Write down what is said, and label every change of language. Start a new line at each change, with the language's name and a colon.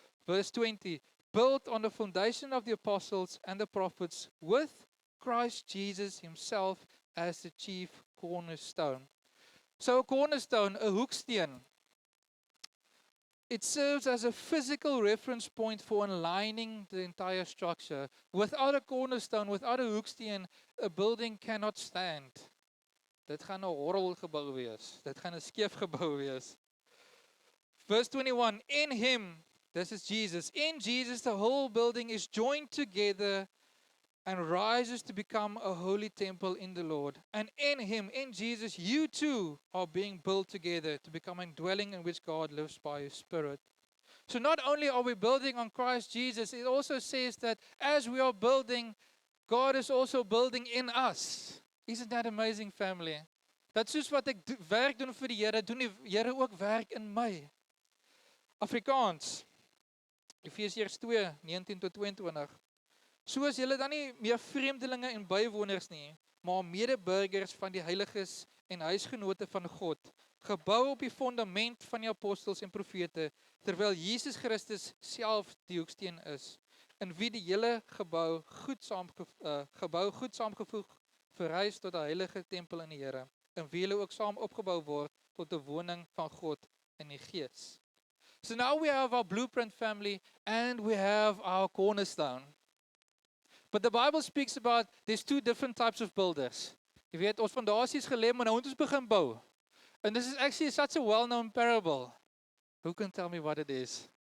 English: Verse 20, built on the foundation of the apostles and the prophets, with Christ Jesus himself as the chief cornerstone. So a cornerstone, a hoeksteen, it serves as a physical reference point for aligning the entire structure. Without a cornerstone, without a hoeksteen, a building cannot stand.
Afrikaans: Dit gaan 'n horrelgebou wees. Dit gaan 'n skeef gebou wees.
English: Verse 21, in him, this is Jesus, in Jesus the whole building is joined together and rises to become a holy temple in the Lord. And in him, in Jesus, you too are being built together to become a dwelling in which God lives by his Spirit. So not only are we building on Christ Jesus, it also says that as we are building, God is also building in us. Isn't that amazing, family?
Afrikaans: Dat soos wat ek werk doen vir die Here, doen die Here ook werk in my. Afrikaans, Efesiërs 2, 19 tot 22. Soos julle dan nie meer vreemdelinge en bywoners nie, maar medeburgers van die heiliges en huisgenote van God, gebou op die fondament van die apostels en profete, terwyl Jesus Christus self die hoeksteen is, in wie die hele gebou goed saamgevoeg verrys tot 'n heilige tempel in die Here, in wie hulle ook saam opgebou word tot 'n woning van God in die Gees.
English: So now we have our blueprint family and we have our cornerstone. But the Bible speaks about there's two different types of builders.
Afrikaans: Jy weet, ons fondasie is gelê, maar nou moet ons begin bou.
English: And this is actually such a well-known parable. Who can tell me what it is?